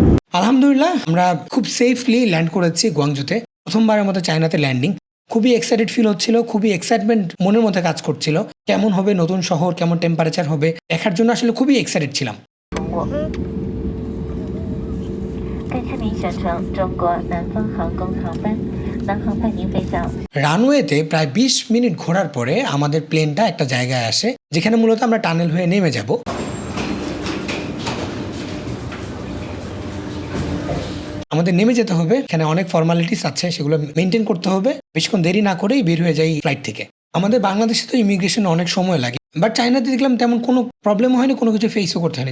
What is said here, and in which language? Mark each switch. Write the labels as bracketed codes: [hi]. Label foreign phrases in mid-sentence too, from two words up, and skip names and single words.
[bn] আলহামদুলিল্লাহ আমরা খুব [en] safely land [bn] করেছি গুয়াংজুতে। প্রথমবারের মতো চায়নাতে ল্যান্ডিং। খুবই [en] excited feel [bn] হচ্ছিল, খুবই এক্সাইটমেন্ট মনের মধ্যে কাজ করছিল। কেমন হবে নতুন শহর, কেমন টেম্পারেচার হবে দেখার জন্য আসলে খুবই এক্সাইটেড ছিলাম। [zh] 该签名选乘中国南方航空航班，南航派您飞向 [bn] রানওয়েতে প্রায় ২০ মিনিট ঘোরার পরে আমাদের প্লেনটা একটা জায়গায় আসে যেখানে মূলত আমরা টানেল হয়ে নেমে যাব। আমাদের নেমে যেতে হবে, এখানে অনেক ফর্মালিটিস আছে, সেগুলো মেনটেন করতে হবে। বেশিক্ষণ দেরি না করেই বের হয়ে যাই ফ্লাইট থেকে। আমাদের বাংলাদেশে তো ইমিগ্রেশন অনেক সময় লাগে, বাট চায়নাতে দেখলাম তেমন কোনো প্রবলেম হয়নি, কোনো কিছু ফেসও করতে হয়নি।